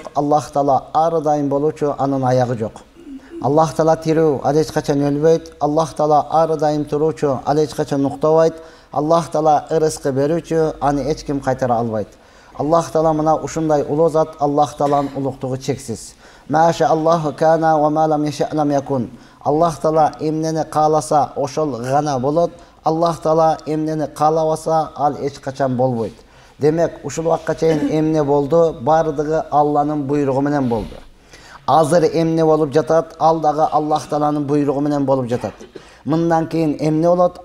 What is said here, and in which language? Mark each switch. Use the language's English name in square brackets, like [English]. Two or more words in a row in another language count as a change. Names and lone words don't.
[Kyrgyz] Аллах Таала ар дайым болуучу, анын аягы жок. Аллах Таала тирүү, ал эч качан өлбөйт. Аллах Таала ар дайым туруучу, ал эч качан уктабайт. Аллах Таала ырыскы берүүчү, аны эч ким кайтара албайт. Аллах Таала мына ушундай улуу зат, Аллах Тааланын улуктугу чексиз. [Arabic] ما شاء الله كان وما لم يشأ لم يكن. [Kyrgyz] Аллах Таала эмнени кааласа, ошол гана болот. Аллах Таала эмнени каалабаса, ал эч качан болбойт. Демек, ушул убакка чейин эмне болду? Бардыгы Алланын буйругу менен болду. Азыр эмне болуп жатат? Ал дагы Аллах Тааланын буйругу менен болуп жатат. Мындан кийин эмне болот?